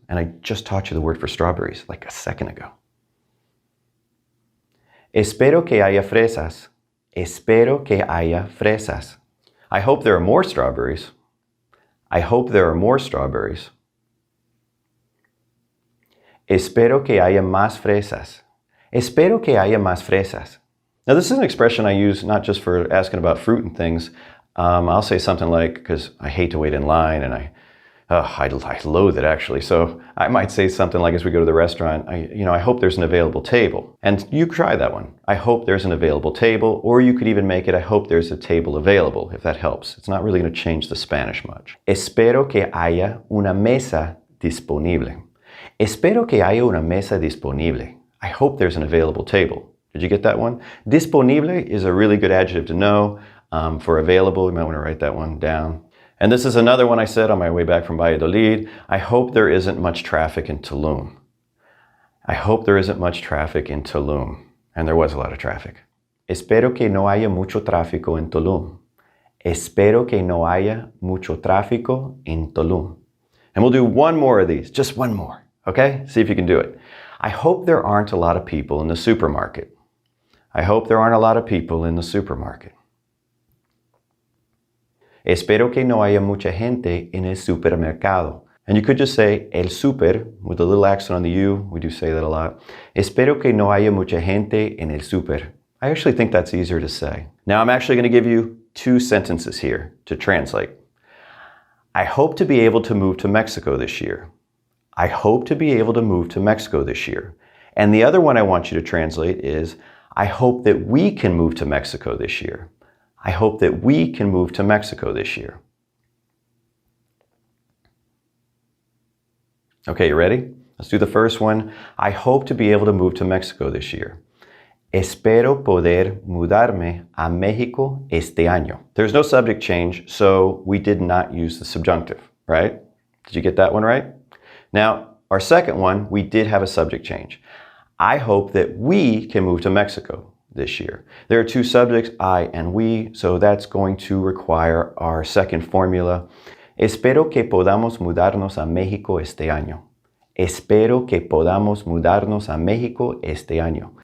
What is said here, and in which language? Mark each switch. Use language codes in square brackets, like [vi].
[en] And I just taught you the word for strawberries like a second ago. [es] Espero que haya fresas. Espero que haya fresas. [en] I hope there are more strawberries. I hope there are more strawberries. [es] Espero que haya más fresas. Espero que haya más fresas. [en] Now this is an expression I use not just for asking about fruit and things. I'll say something like, because I hate to wait in line and I loathe it actually. So I might say something like as we go to the restaurant, I hope there's an available table. And you try that one. I hope there's an available table. Or you could even make it, I hope there's a table available, if that helps. It's not really going to change the Spanish much. [es] Espero que haya una mesa disponible. Espero que haya una mesa disponible. [en] I hope there's an available table. Did you get that one? Disponible is a really good adjective to know. For available, you might want to write that one down. And this is another one I said on my way back from Valladolid. I hope there isn't much traffic in Tulum. I hope there isn't much traffic in Tulum. And there was a lot of traffic. [es] Espero que no haya mucho tráfico en Tulum. Espero que no haya mucho tráfico en Tulum. [en] And we'll do one more of these, just one more. Okay? See if you can do it. I hope there aren't a lot of people in the supermarket. I hope there aren't a lot of people in the supermarket. [es] Espero que no haya mucha gente en el supermercado. [en] And you could just say el super with a little accent on the U. We do say that a lot. [es] Espero que no haya mucha gente en el super. [en] I actually think that's easier to say. Now I'm actually going to give you two sentences here to translate. I hope to be able to move to Mexico this year. I hope to be able to move to Mexico this year. And the other one I want you to translate is, I hope that we can move to Mexico this year. I hope that we can move to Mexico this year. Okay, you ready? Let's do the first one. I hope to be able to move to Mexico this year. [es] Espero poder mudarme a México este año. [en] There's no subject change, so we did not use the subjunctive, right? Did you get that one right? Now, our second one, we did have a subject change. I hope that we can move to Mexico this year. There are two subjects, I and we, so that's going to require our second formula. [es] Espero que podamos mudarnos a México este año. Espero que podamos mudarnos a México este año.